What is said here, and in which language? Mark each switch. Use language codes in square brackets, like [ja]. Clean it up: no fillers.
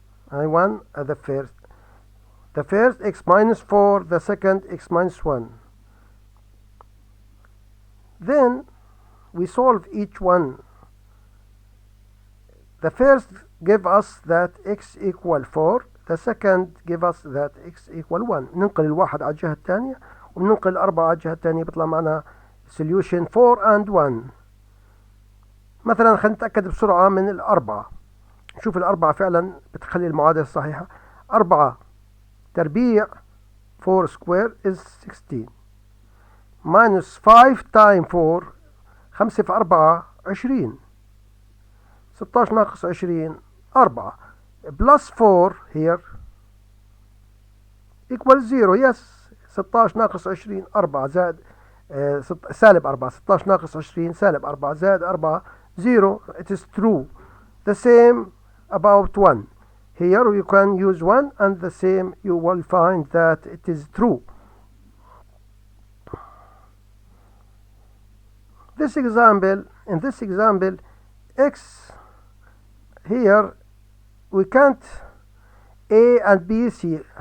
[en] One at the first. The first x minus 4, the second x minus 1. Then we solve each one. The first give us that x equal 4. The second give us that x equal 1. [ar] ننقل الواحد على الجهة الثانية وننقل الأربعة على الجهة الثانية بيطلع معنا [en] solution 4 and 1. [ar] مثلا خلينا نتأكد بسرعة من الأربعة. نشوف الأربعة فعلا بتخلي المعادلة الصحيحة. [en] 4 [ar] تربيع [en] 4 square is 16 minus 5 times 4 5 [ar] في [en] 4 20 16 [ar] ناقص [en] 20 4 plus 4 here equals 0. yes [ar] 16 ناقص 20 4 زائد سالب 4 16 ناقص 20 سالب 4 زائد 4 0. [en] it is true. The same about 1. Here you can use 1 and the same you will find that it is true. In this example, x here we can't a and b c.